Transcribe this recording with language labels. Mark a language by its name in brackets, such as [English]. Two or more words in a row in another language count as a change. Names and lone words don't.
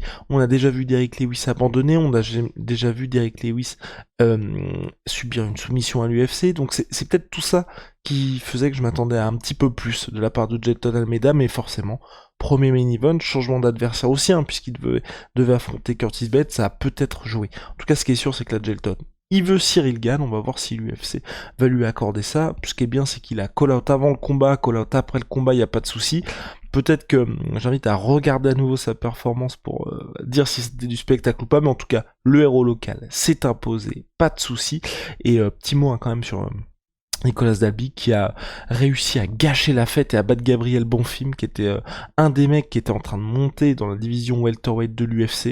[French] On a déjà vu Derrick Lewis abandonner, on a déjà vu Derrick Lewis subir une soumission à l'UFC, donc c'est peut-être tout ça qui faisait que je m'attendais à un petit peu plus de la part de Jailton Almeida, mais forcément, premier [English] main event, [French] changement d'adversaire aussi, puisqu'il devait affronter Curtis Blades, ça a peut-être joué. En tout cas, ce qui est sûr, c'est que la Jailton, il veut Cyril Gane, on va voir si l'UFC va lui accorder ça. Ce qui est bien, c'est qu'il a call-out avant le combat, call-out après le combat, il n'y a pas de souci. Peut-être que j'invite à regarder à nouveau sa performance pour dire si c'était du spectacle ou pas, mais en tout cas, le héros local s'est imposé, pas de souci. Et petit mot quand même sur Nicolas Dalby qui a réussi à gâcher la fête et à battre Gabriel Bonfim, qui était un des mecs qui était en train de monter dans la division welterweight de l'UFC.